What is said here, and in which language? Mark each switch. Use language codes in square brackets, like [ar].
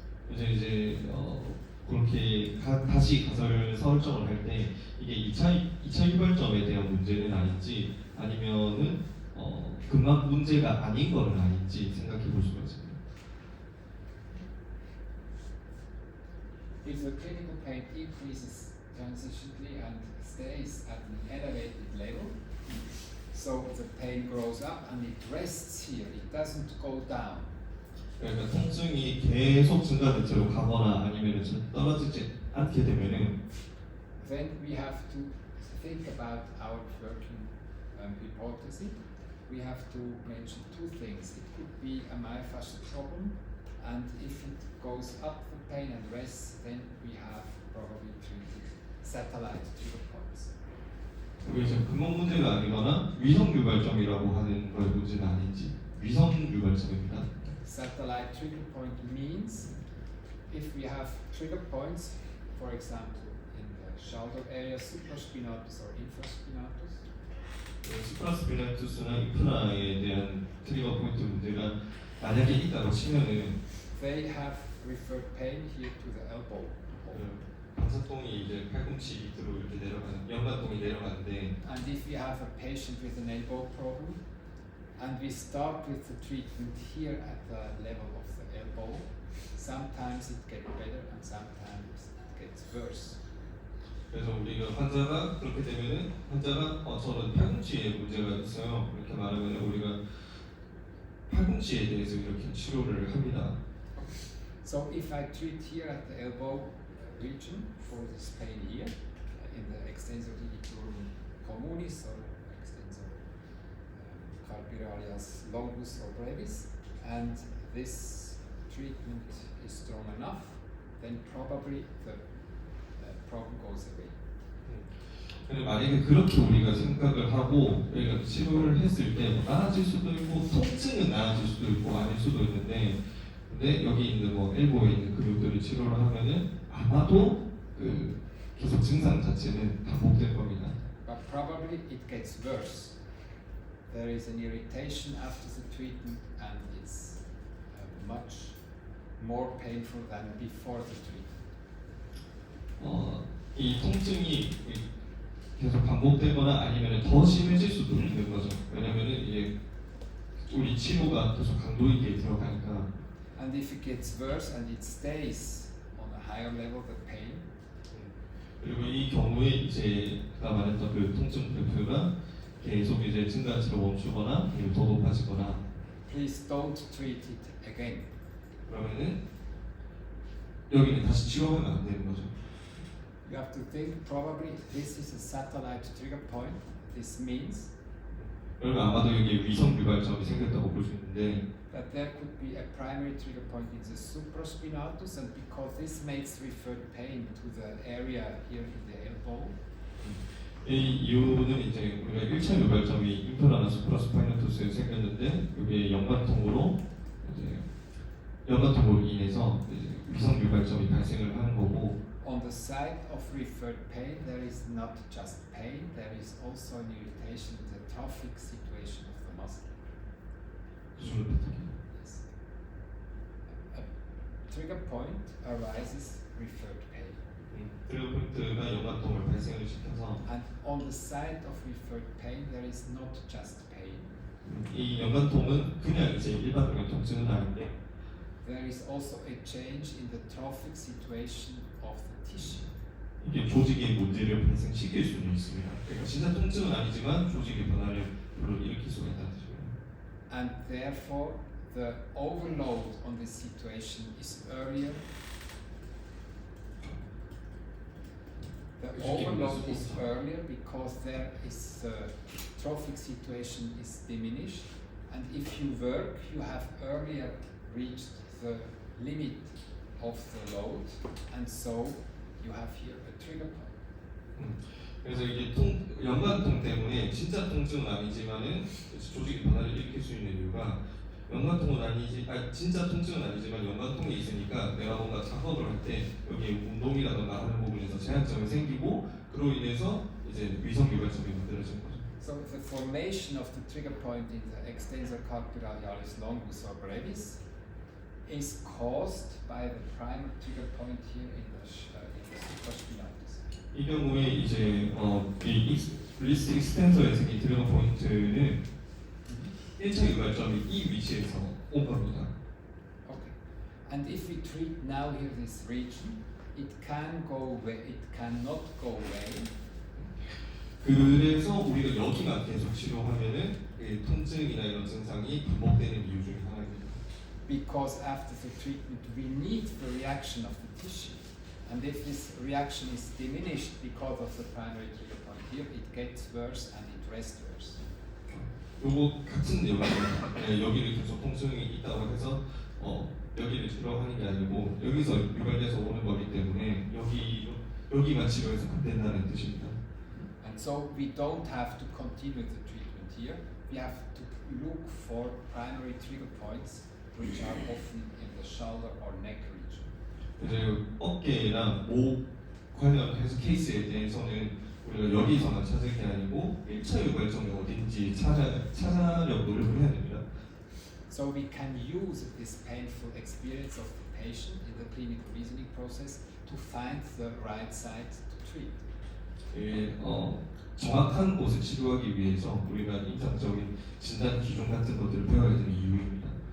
[ko] 이제 그렇게 다시 가설 설정을 할 때 이게 2차 유발점에 대한 문제는 아닌지 아니면은 근막 문제가 아닌 거는 아닌지 생각해 볼 수가 있습니다. [en] If the clinical pain increases transitionally and stays at an elevated level, so the pain grows up and it rests here, it doesn't go down. [ko] 그러니까 통증이 계속 증가된 채로 가거나 아니면 떨어지지 않게 되면은 [en] Then we have to think about our working hypothesis. We have to mention 2 things. It could be a myofascial problem, and if it goes up the pain and rests, then we have probably treated satellite trigger points. [ko] 이게 이제 근본 문제가 아니거나 위성 유발점이라고 하는 거의 문제는 아닌지 위성 유발점입니다. [en] Satellite trigger point means if we have trigger points, for example, in the shoulder area, supraspinatus or infraspinatus, [ko] 스프라스피나투스나 인프라에 대한 트리거 포인트 문제가 만약에 있다고 치면은 [en] they have referred pain here to the elbow. [ko] 방사통이 이제 팔꿈치 밑으로 이렇게 내려가는 연관통이 내려가는데 [en] And if we have a patient with an elbow problem, and we start with the treatment here at the level of the elbow, sometimes it gets better and sometimes it gets worse. [ko] 그래서 우리가 환자가 그렇게 되면은 환자가 저는 팔꿈치에 문제가 있어요 이렇게 말하면 우리가 팔꿈치에 대해서 이렇게 치료를 합니다. [en] So if I treat here at the elbow region for this pain here, in the extensor digitorum communis or extensor carpiralias longus or brevis, and this treatment is strong enough, then probably the problem goes away. [ko] 근데 만약에 그렇게 우리가 생각을 하고 우리가 치료를 했을 때 나아질 수도 있고 통증은 나아질 수도 있고 아닐 수도 있는데 근데 여기 있는 뭐 엘보에 있는 근육들을 치료를 하면은 아마도 그 계속 증상 자체는 반복될 겁니다. [en] But probably it gets worse. There is an irritation after the treatment and it's much more painful than before the treatment. [ko] 이 통증이 계속 반복되거나 아니면 더 심해질 수도 있는 거죠. 왜냐면은 이게 우리 치료가 계속 강도 있게 들어가니까. [en] And if it gets worse and it stays on a higher level, the pain, [ko] 그리고 이 경우에 이제 아까 말했던 그 통증 그래프가 계속 이제 증가치로 멈추거나 아니면 더 높아지거나 [en] please don't treat it again. [ko] 그러면은 여기는 다시 치료하면 안 되는 거죠. [en] You have to think probably this is a satellite trigger point. This means [ko] 그러면 아마도 여기에 위성 유발점이 생겼다고 볼 수 있는데 [en] that there could be a primary trigger point in the supraspinatus, and because this makes referred pain to the area here in the elbow, [ko] 이 이유는 이제 우리가 1차 유발점이 인프라나 수프라스파이너투스에 생겼는데 여기에 연관통으로 이제 연관통으로 인해서 이제 위성 유발점이 발생을 하는 거고 [en] on the site of referred pain there is not just pain, there is also an irritation in the trophic situation of the muscle. [ko] 수술 부탁해요. [en] Yes. A trigger point arises referred pain, [ko] 트리거 포인트가 연관통을 발생을 시켜서 [en] and on the site of referred pain there is not just pain, [ko] 이 연관통은 그냥 이제 일반적인 통증은 아닌데 [en] there is also a change in the trophic situation of the tissue. [ko] 이게 조직의 문제를 발생시킬 수는 있습니다. 그러니까 진짜 통증은 아니지만 조직의 변화를 일으킬 수가 있다는 뜻이에요. [en] And therefore, the overload on this situation is earlier. The overload is earlier because there is trophic situation is diminished, and if you work, you have earlier reached the limit of the load, and so you have here a trigger point. [ko] 그래서 이게 연관통 때문에 진짜 통증은 아니지만은 조직의 변화를 일으킬 수 있는 이유가 연관통은 진짜 통증은 아니지만 연관통이 있으니까 내가 뭔가 작업을 할 때 여기 운동이라든가 하는 부분에서 제약점이 생기고 그로 인해서 이제 위성 유발점이 만들어진 거죠. [en] So the formation of the trigger point in the extensor carpiralialis longus or brevis is caused by the primary trigger point here in the supraspinatus. [ko] 이 경우에 이제 이 리스트 익스텐서에 생긴 트리거 포인트는 1차 유발점이 이 위치에서 온 겁니다. [en] Okay. And if we treat now here this region, it can go away, it cannot go away. [ko] 그래서 우리가 여기만 계속 치료하면은 통증이나 이런 증상이 반복되는 이유 중에 하나입니다. [en] Because after the treatment we need the reaction of the tissue. And if this reaction is diminished because of the primary trigger point here, it gets worse and it rests worse. [ko] 요거 같은 내용입니다. 여기를 계속 통증이 있다고 해서 여기를 치료하는 게 아니고 여기서 유발돼서 오는 거기 때문에 여기만 치료해서 안 된다는 뜻입니다. [en] And And so we don't have to continue the treatment here. We have to look for primary trigger points which are often in the shoulder or neck region. [ko] 이제 어깨나 목 관련해서 케이스에 대해서는 우리가 여기서만 찾을 게 아니고 1차 유발점이 어딘지 찾아려고 노력을 해야 됩니다. [en] So we can use this painful experience of the patient in the clinical reasoning process to find the right site to treat. [ko] 정확한 곳을 치료하기 위해서 우리가 임상적인 진단 기준 같은 것들을 배워야 되는 이유입니다.